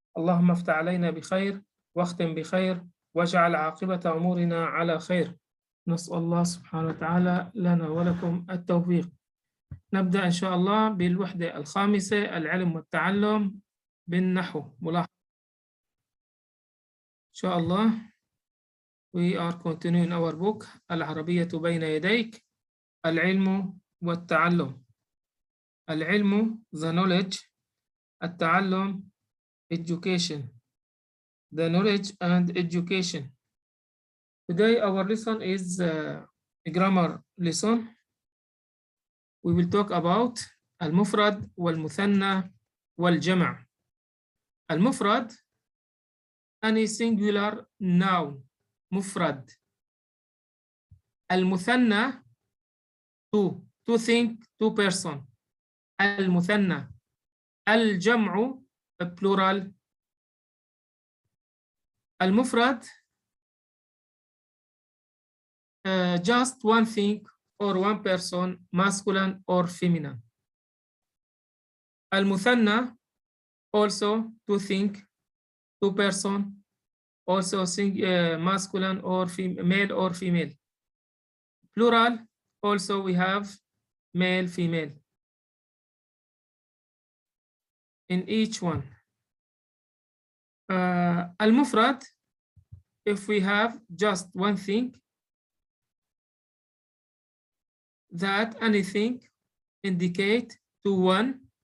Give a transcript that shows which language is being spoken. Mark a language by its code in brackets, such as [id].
[ar] اللهم افتح علينا بخير واختم بخير واجعل عاقبة أمورنا على خير. نسأل الله سبحانه وتعالى لنا ولكم التوفيق. نبدأ إن شاء الله بالوحدة الخامسة، العلم والتعلم بالنحو. ملاحظة إن شاء الله. [en] We are continuing our book [ar] العربية بين يديك، العلم والتعلم. [en] العلم the knowledge، التعلم education، the knowledge and education. Today our lesson is a grammar lesson. We will talk about [ar] المفرد والمثنى والجمع. [en] المفرد any singular noun مفرد. المثنى two thing two person. [ar] المثنى. الجمع [en] plural. المفرد just one thing or one person, masculine or feminine. المثنى also two thing two person, also masculine or male or female. Plural also we have male female in each one. المفرد if we have just one thing, that anything indicate to one.